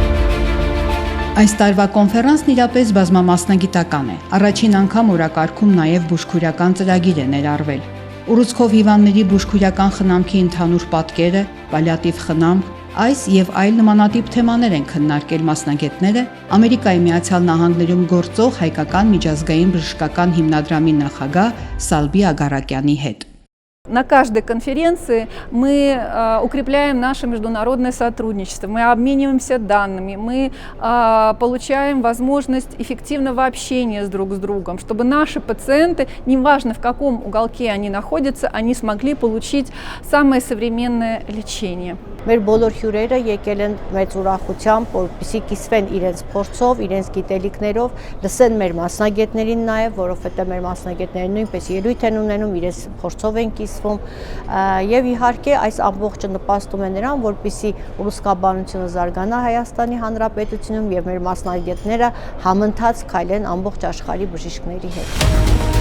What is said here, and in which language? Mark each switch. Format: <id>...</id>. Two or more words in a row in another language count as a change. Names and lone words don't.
<hy>Այս տարվա կոնֆերանսն իրապես բազմամասնագիտական է։ Առաջին անգամ օրակարգում նաև բուժքույրական ծրագիր է ներառվել։ Ուռուցքով հիվանդների բուժքույրական խնամքի ընդհանուր պատկերը, պալիատիվ խնամք, այս եւ այլ նմանատիպ թեմաներ են քննարկել մասնագետները Ամերիկայի Միացյալ Նահանգներում գործող հայկական միջազգային բժշկական հիմնադրամի նախագահ Սալբի Ագարակյանի հետ։</hy> <ru>На каждой конференции мы укрепляем наше международное сотрудничество, мы обмениваемся данными, мы получаем возможность эффективного общения друг с другом, чтобы наши пациенты, неважно в каком уголке они находятся, они смогли получить самое современное лечение.</ru> <hy>Մեր բոլոր հյուրերը եկել են մեծ ուրախությամբ, որպեսզի կիսվեն իրենց փորձով, իրենց գիտելիքներով, լսեն մեր մասնագետներին նաև, որովհետև մեր մասնագետները նույնպես ելույթ են ունենում, իրենց փորձով են կիսվում, եւ իհարկե այս ամբողջը նպաստում է նրան, որպեսզի ուռուցքաբանությունը զարգանա Հայաստանի Հանրապետությունում եւ մեր մասնագետները համընթաց քայլեն ամբողջ աշխարհի բժիշկների հետ։</hy>